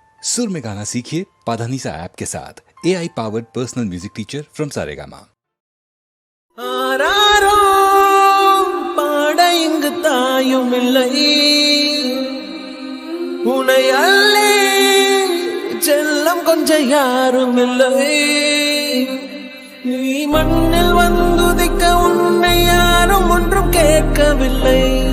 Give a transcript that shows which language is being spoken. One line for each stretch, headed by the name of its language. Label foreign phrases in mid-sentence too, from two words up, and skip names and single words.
Hindi: सुर में गाना सीखिए पाधानीसा ऐप के साथ
English: AI powered personal music teacher from
Hindi: सारेगामा।
Tamil: ஆராரோ பாட இங்கு தாயும் இல்லை, உனை அல்லே செல்லம் கொஞ்சம் யாரும் இல்லை. நீ மண்ணில் வந்துதிக்க உன்னை யாரும் ஒன்றும் கேட்கவில்லை.